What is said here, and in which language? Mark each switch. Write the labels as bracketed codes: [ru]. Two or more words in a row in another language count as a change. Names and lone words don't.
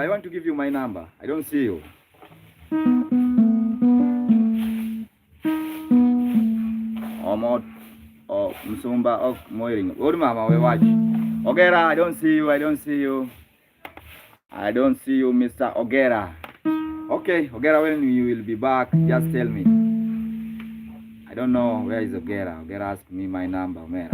[en] I want to give you my number. I don't see you. Omot, Msumba, Moiring. What mama, we watch. Ogera, I don't see you, Mr. Ogera. Okay, Ogera, when you will be back, just tell me. I don't know where is Ogera. Ogera asked me my number, Omera.